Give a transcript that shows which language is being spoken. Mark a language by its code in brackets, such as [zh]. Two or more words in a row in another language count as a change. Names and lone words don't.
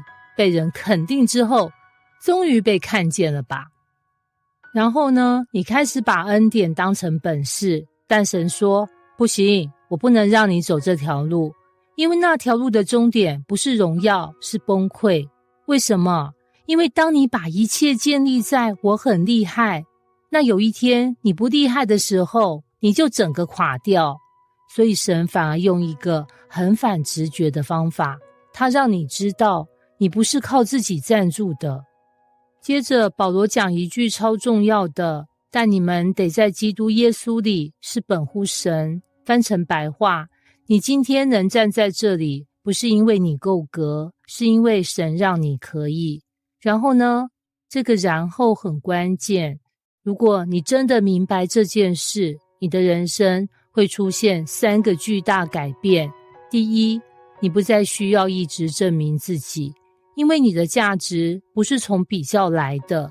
[zh] 被人肯定之後，終於被看見了吧。然後呢，你開始把恩典當成本事，但神說，不行，我不能讓你走這條路，因為那條路的終點不是榮耀，是崩潰。為什麼？因為當你把一切建立在我很厲害，那有一天你不厲害的時候，你就整個垮掉。所以神反而用一個很反直覺的方法，他讓你知道你不是靠自己站住的。接着保羅講一句超重要的，但你們得在基督耶穌裡是本乎神。翻成白話，你今天能站在這裡，不是因為你夠格，是因為神讓你可以。然後呢，這個然後很關鍵。如果你真的明白這件事，你的人生會出現3個巨大改變。第一，你不再需要一直證明自己，因為你的價值不是從比較來的。